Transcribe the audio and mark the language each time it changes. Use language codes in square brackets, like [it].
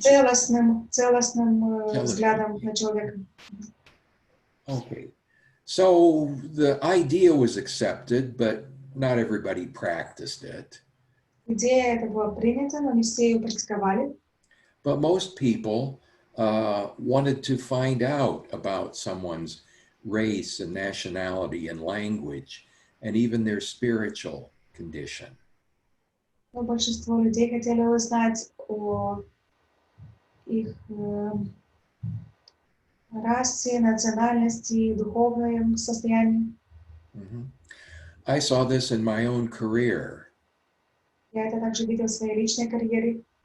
[ru] целостным взглядом на человека. [en] Okay. So the idea was accepted, but not everybody practiced it. [ru] Идея эта была принята, но не все ее практиковали. [en] But most people wanted to find out about someone's race and nationality and language and even their spiritual condition. [ru] Но большинство людей хотели узнать о их расе, национальности, духовном состоянии. [en] I saw this in my own career. [ru] Я это также видел в своей личной карьере.